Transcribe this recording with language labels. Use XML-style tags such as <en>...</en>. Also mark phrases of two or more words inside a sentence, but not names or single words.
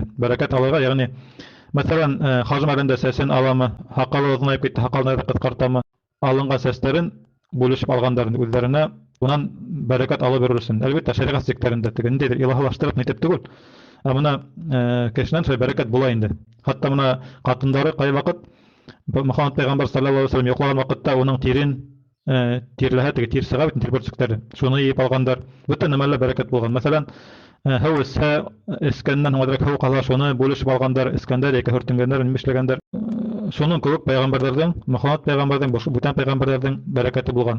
<ba>Бәрәкәт алырға, йәғни мәҫәлән, хажым әлендә сәсен аламы, һаҡалы оҙонайып китте, һаҡалын ҡыҫҡартамы, алынған сәстәрен бүлешеп алғандар үҙҙәренә, унан бәрәкәт алып йөрөр өсөн. Әлбиттә, шәриғәт сиктәрендә ниндәйҙер илаһилаштырып нитеп түгел. Ә бына кешенән шулай бәрәкәт була инде. Хатта бына ҡатындары ҡай ваҡыт Мөхәммәд пәйғәмбәр</ba> <ar>صلى الله عليه وسلم</ar> <ba>йоҡлаған ваҡытта уның тирен тирләһә, теге тир сыға бит, тир бөрсөктәре. Шуны йыйып алғандар. Бөтә нәмәлә бәрәкәт булған. Мәҫәлән, һыу эсһә, эскәннән һуң әҙерәк һыу ҡала, шуны бүлешеп алғандар, эскәндәр йәки һөртөнгәндәр, нимә эшләгәндәр. Шуның кеүек пәйғәмбәрҙәрҙең, Мөхәммәд пәйғәмбәрҙең, бүтән пәйғәмбәрҙәрҙең бәрәкәте булған.</ba>